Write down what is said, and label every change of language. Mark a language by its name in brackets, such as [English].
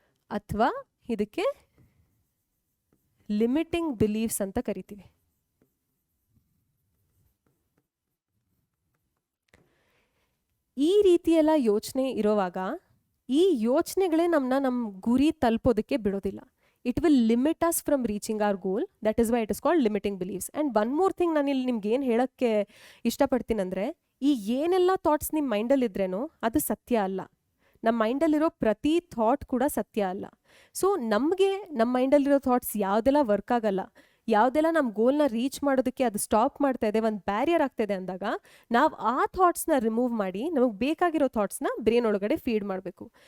[Kannada] ಅಥವಾ ಇದಕ್ಕೆ limiting beliefs ಅಂತ ಕರಿತೀವಿ. ಈ ರೀತಿಯೆಲ್ಲ ಯೋಚನೆ ಇರೋವಾಗ ಈ ಯೋಚನೆಗಳೇ ನಮ್ಮ ಗುರಿ ತಲುಪೋದಕ್ಕೆ ಬಿಡೋದಿಲ್ಲ. [English] It will limit us from reaching our goal. That is why it is called limiting beliefs. And one more thing [Kannada] ನಾನು ಇಲ್ಲಿ ನಿಮ್ಗೆ ಏನು ಹೇಳೋಕ್ಕೆ ಇಷ್ಟಪಡ್ತೀನಂದರೆ, ಈ ಏನೆಲ್ಲ ಥಾಟ್ಸ್ ನಿಮ್ಮ ಮೈಂಡಲ್ಲಿ ಇದ್ರೇನೋ ಅದು ಸತ್ಯ ಅಲ್ಲ. ನಮ್ಮ ಮೈಂಡಲ್ಲಿರೋ ಪ್ರತಿ ಥಾಟ್ ಕೂಡ ಸತ್ಯ ಅಲ್ಲ. ಸೊ ನಮಗೆ ನಮ್ಮ ಮೈಂಡಲ್ಲಿರೋ ಥಾಟ್ಸ್ ಯಾವುದೆಲ್ಲ ವರ್ಕ್ ಆಗಲ್ಲ, ಯಾವುದೆಲ್ಲ ನಮ್ಮ ಗೋಲ್ನ ರೀಚ್ ಮಾಡೋದಕ್ಕೆ ಅದು ಸ್ಟಾಪ್ ಮಾಡ್ತಾ ಇದೆ, ಒಂದು ಬ್ಯಾರಿಯರ್ ಆಗ್ತಾಯಿದೆ ಅಂದಾಗ ನಾವು ಆ ಥಾಟ್ಸ್ನ ರಿಮೂವ್ ಮಾಡಿ ನಮಗೆ ಬೇಕಾಗಿರೋ ಥಾಟ್ಸ್ನ ಬ್ರೈನ್ ಒಳಗಡೆ ಫೀಡ್ ಮಾಡಬೇಕು.